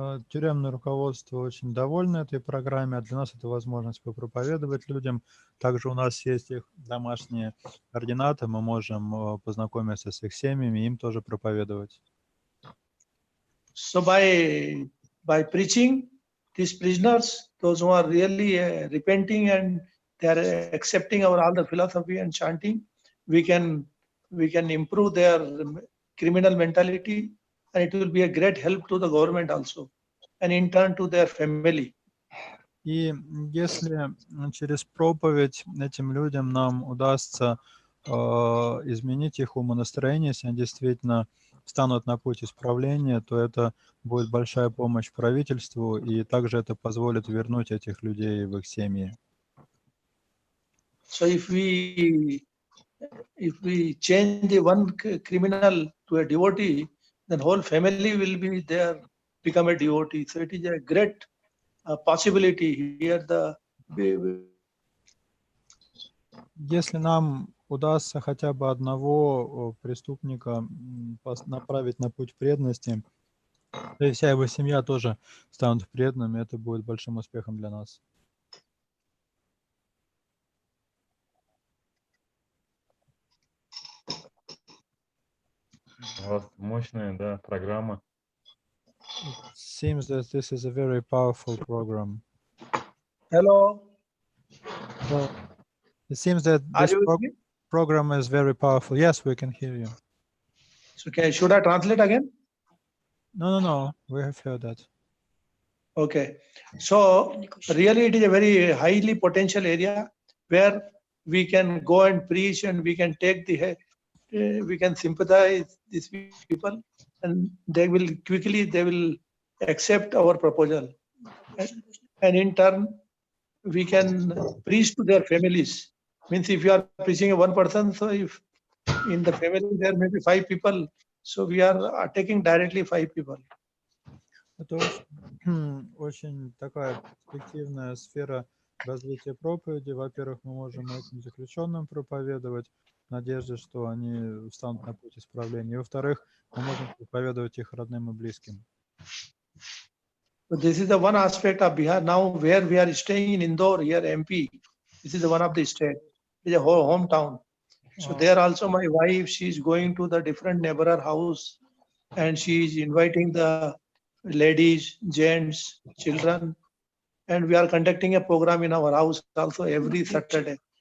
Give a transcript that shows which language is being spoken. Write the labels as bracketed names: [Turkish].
[Russian] Тюремное руководство очень довольно этой программой, а для нас это возможность попроповедовать людям. Также у нас есть их домашние координаты, мы можем познакомиться с их семьями, им тоже проповедовать. [English] So by preaching, these prisoners, those who are really repenting and they are accepting all the philosophy and chanting, we can improve their criminal mentality, and it will be a great help to the government also, and in turn to their family. [Russian] И если через проповедь этим людям нам удастся изменить их умонастроение, если они действительно встанут на путь исправления, то это будет большая помощь правительству, и также это позволит вернуть этих людей в их семьи. [English] So if we change the one criminal to a devotee, then whole family will be there, become a devotee. So it is a great possibility here. [Russian] Если нам удастся хотя бы одного преступника направить на путь преданности, то и вся его семья тоже станут преданными, это будет большим успехом для нас. У вас мощная, да, программа. [English] It seems that this is a very powerful program. Hello. Well, it seems that this program is very powerful. Yes, we can hear you. So should I translate again? No. We have heard that. Okay. So really it is a very highly potential area where we can go and preach and we can take we can sympathize these people and they will accept our proposal. And in turn, we can preach to their families. Means if you are preaching a one person, so if in the family there may be 5 people, so we are taking directly 5 people. [Russian] Это очень такая перспективная сфера развития проповеди. Во-первых, мы можем этим заключенным проповедовать в надежде, что они встанут на путь исправления. И во-вторых, мы можем проповедовать их родным и близким. [English] So this is the one aspect of Bihar. Now where we are staying in Indor, here MP, this is the one of the state. It is a whole hometown. So there also my wife, she is going to the different neighbor house and she is inviting the ladies, gents, children, and we are conducting a program in our house also every Saturday.